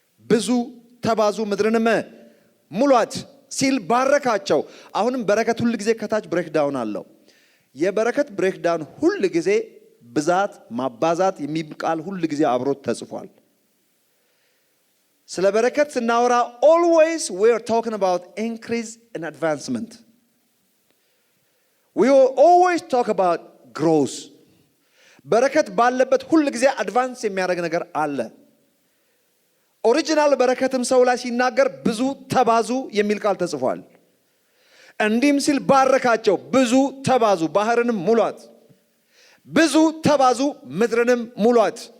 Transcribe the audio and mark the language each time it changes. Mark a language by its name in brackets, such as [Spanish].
[Amharic] ብዙ ተባዙ ምድርንም ሙሏት ሲል ባረካቸው። አሁንም በረከት ሁል ጊዜ ከታች ብሬክዳውን አለው። የበረከት ብሬክዳውን ሁል ጊዜ ብዛት፣ ማባዛት የሚል ቃል ሁል ጊዜ አብሮት ተጽፏል። ስለ በረከት ስናወራ [English] always we are talking about increase and advancement. We will always talk about growth. [Amharic] በረከት ባለበት ሁል ጊዜ አድቫንስ የሚያደርግ ነገር አለ። ኦሪጂናል በረከትም ሰው ላይ ሲናገር ብዙ ተባዙ የሚል ቃል ተጽፏል። እንዲህም ሲል ባረካቸው፣ ብዙ ተባዙ፣ ባህርንም ሙሏት፣ ብዙ ተባዙ፣ ምድርንም ሙሏት።